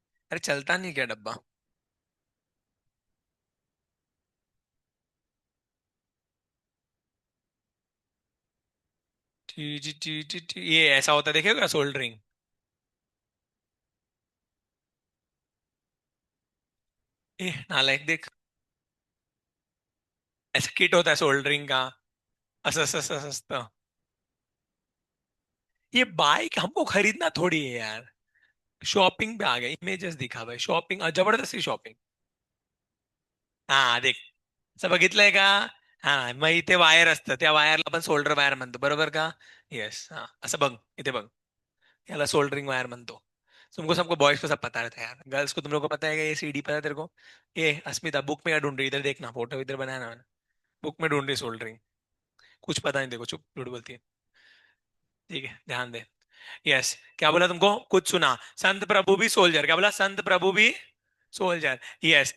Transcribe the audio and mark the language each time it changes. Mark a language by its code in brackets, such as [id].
[hi] अरे चलता नहीं क्या डब्बा, ये ऐसा होता है, देखिएगा सोल्डरिंग, ए नालायक देख, ऐसा किट होता है सोल्डरिंग का, सस्ता। ये बाइक हमको खरीदना थोड़ी है यार, शॉपिंग पे आ गया, इमेजेस दिखा भाई, शॉपिंग जबरदस्ती शॉपिंग। [mr] हा देख, असं बघितलंय का, हा मग इथे वायर असतं, त्या वायरला पण सोल्डर वायर म्हणतो, बरोबर का, येस, हा असं बघ, इथे बघ, याला सोल्डरिंग वायर म्हणतो। [hi] तुमको सबको, बॉयज को सब पता रहता है यार, गर्ल्स को तुम लोग को पता है, ये सीडी पता है तेरे को, ये अस्मिता बुक में क्या ढूंढ रही है? इधर देखना, फोटो इधर बनाया ना मैंने, बुक में ढूंढ रही सोल्डरिंग, कुछ पता नहीं, देखो चुप, झूठ बोलती है, ठीक है ध्यान दे। यस, क्या बोला तुमको, कुछ सुना, संत प्रभु भी सोल्जर, क्या बोला, संत प्रभु भी सोल्जर, यस।